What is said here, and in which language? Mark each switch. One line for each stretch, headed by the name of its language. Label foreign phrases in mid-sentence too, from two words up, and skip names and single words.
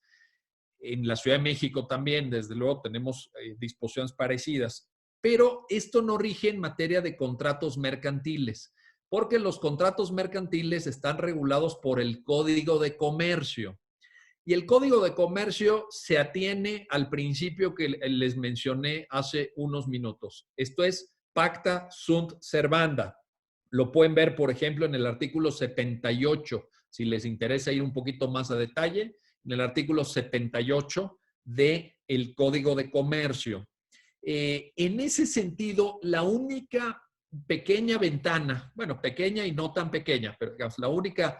Spanish: En la Ciudad de México también, desde luego, tenemos disposiciones parecidas, pero esto no rige en materia de contratos mercantiles, porque los contratos mercantiles están regulados por el Código de Comercio. Y el Código de Comercio se atiene al principio que les mencioné hace unos minutos. Esto es
Latin: pacta sunt servanda.
Spanish: Lo pueden ver, por ejemplo, en el artículo 78, si les interesa ir un poquito más a detalle, en el artículo 78 del Código de Comercio. En ese sentido, la única pequeña ventana, bueno, pequeña y no tan pequeña, pero digamos, la única